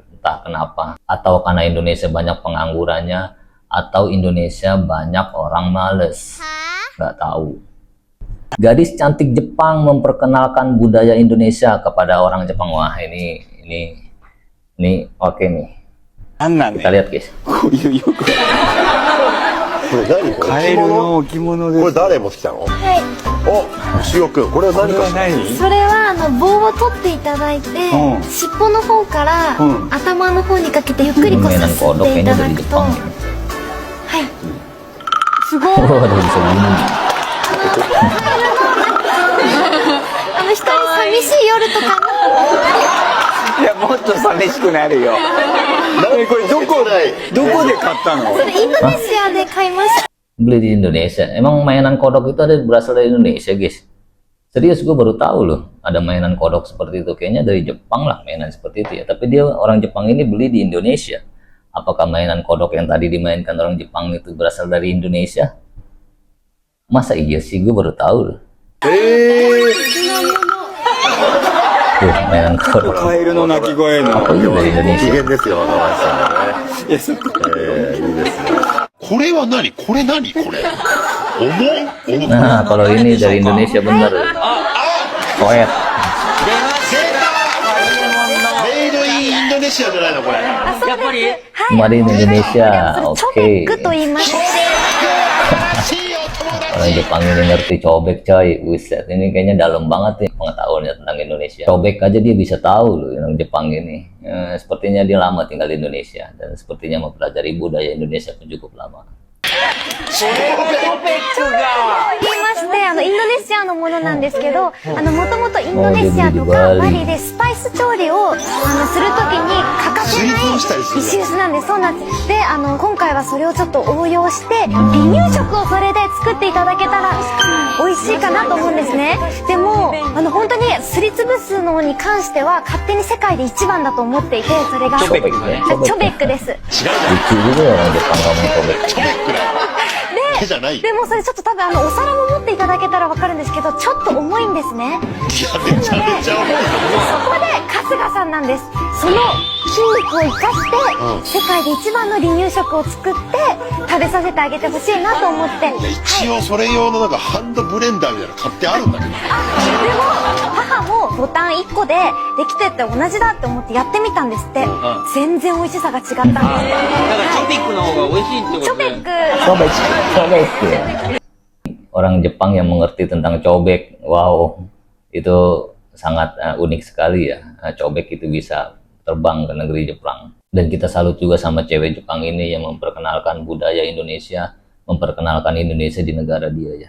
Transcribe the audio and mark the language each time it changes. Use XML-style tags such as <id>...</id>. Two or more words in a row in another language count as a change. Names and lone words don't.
<id>Entah kenapa, atau karena Indonesia banyak penganggurannya, atau Indonesia banyak orang males. Nggak tahu. Gadis cantik Jepang memperkenalkan budaya Indonesia kepada orang Jepang. Wah, ini oke nih. Kita lihat guys.</id> <ja>これ何これカエルの置物です。これ誰持ってきたの？はいお、しおくん、これは何かしら？それは棒を取っていただいて、尻尾の方から頭の方にかけてゆっくりこうさすっていただくと、はい、すごい。一人寂しい夜とかいや、もっと寂しくなるよ。これどこで買ったの？それインドネシアで買いました。</ja> <id>Beli di Indonesia. Emang mainan kodok itu ada berasal dari Indonesia guys? Serius, gue baru tahu loh ada mainan kodok seperti itu. Kayaknya dari Jepang lah mainan seperti itu ya. Tapi dia orang Jepang ini beli di Indonesia. Apakah mainan kodok yang tadi dimainkan orang Jepang itu berasal dari Indonesia? Masa iya sih, gue baru tahu loh. Tuh, mainan kodok.</id> <ja>カエルの鳴き声の。</ja> <id>Apa itu dari 機 Indonesia?</id> <ja>嫌ですよ、若林さんね。いや、そっか。いいですね。これは何？これ何？これ。重い？</ja> <id>Nah, kalau ini dari Indonesia bener. Koet.</id> <en>Made in Indonesia</en> <ja>じゃないのこれ。やっぱり</ja> <en>Made in Indonesia.</en> <ja>チョベ</ja> <id>Oke.</id> <ja>ックと言います。</ja> <id>Orang Jepang ini ngerti cobek coy. Buset, ini kayaknya dalam banget nih pengetahuannya tentang Indonesia. Cobek aja dia bisa tahu loh orang Jepang ini. Sepertinya dia lama tinggal di Indonesia dan sepertinya mempelajari budaya Indonesia pun cukup lama.</id> <ja>言いましてインドネシアのものなんですけど、もともとインドネシアとかバリでスパイス調理をするときに欠かせない石臼なんです。そうなんです。で今回はそれをちょっと応用して離乳食をそれで作っていただけたら美味しいかなと思うんですね。でも本当にすりつぶすのに関しては勝手に世界で一番だと思っていて、それがチョベックです。</ja> <id>Lucu juga orang Jepang ngomong cobek.</id> <ja>でけじゃない。いでもそれちょっと多分お皿も持っていただけたらわかるんですけど、ちょっと重いんですね。や、めちゃめちゃ重い。そこで春日さんなんです。その筋肉を生かして、世界で一番の離乳食を作って食べさせてあげてほしいなと思って。一応それ用のなんかハンドブレンダーみたいなの買ってあるんだけど。でも母もボタン1個でできてって同じだって思ってやってみたんですって。全然美味しさが違ったんです。だからチョピックの方が美味しいってことで。チョベック。</ja> <id>Cobek, cobek ya. Orang Jepang yang mengerti tentang cobek, wow, itu sangat unik sekali ya. Cobek itu bisa terbang ke negeri Jepang. Dan kita salut juga sama cewek Jepang ini yang memperkenalkan budaya Indonesia, memperkenalkan Indonesia di negara dia ya.</id>